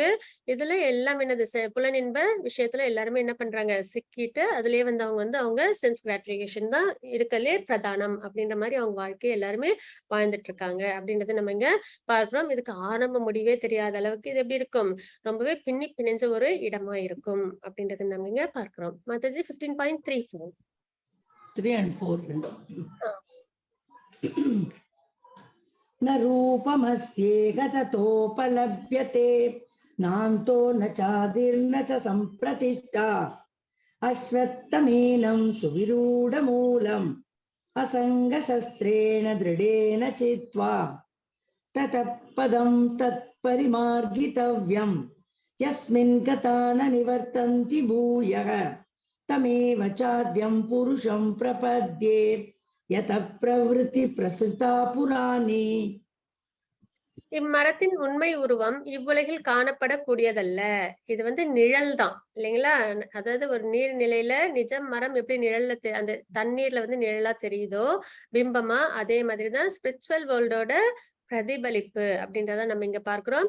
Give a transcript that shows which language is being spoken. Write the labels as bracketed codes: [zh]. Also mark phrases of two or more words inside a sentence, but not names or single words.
[ta] இதுல எல்லாம் என்னது, புலனின்ப விஷயத்துல எல்லாருமே என்ன பண்றாங்க, சிக்கிட்டு அதுலயே வந்து அவங்க [en] sense gratification [ta] தான் இருக்கலே பிரதானம் அப்படின்ற மாதிரி அவங்க வாழ்க்கையை எல்லாருமே வாழ்ந்துட்டு இருக்காங்க அப்படின்றத நம்ம இங்க பார்க்கிறோம். இதுக்கு ஆரம்ப முடிவே தெரியாத அளவுக்கு இது எப்படி இருக்கும், ரொம்பவே பின்னி பிணைஞ்ச ஒரு இடமா இருக்கும் அப்படின்றத நம்ம இங்க பார்க்கிறோம். மாதாஜி 15.34 [sa] 3 and 4 न रूपमस्येह ततोपलभ्यते नान्तो न चादिर्न च सम्प्रतिष्ठा अश्वत्थमेनं सुविरूढमूलम् असङ्गशस्त्रेण दृढेन चित्वा ततः पदं तत्परिमार्गितव्यम् यस्मिन् गता न निवर्तन्ति भूयः तमेव चाद्यं पुरुषं प्रपद्ये यतः प्रवृत्ति प्रसृता पुराणी. [ta] இம்மரத்தின் உண்மை உருவம் இவ்வுலகில் காணப்படக்கூடியதல்ல. இது வந்து நிழல் தான் இல்லைங்களா? அதாவது ஒரு நீர்நிலையில நிஜம் மரம் எப்படி நிழல்ல அந்த தண்ணீர்ல வந்து நிழலா தெரியுதோ, பிம்பமா, அதே மாதிரி தான் [en] spiritual world [ta] பிரதிபலிப்பு அப்படின்றத நம்ம இங்க பார்க்கிறோம்.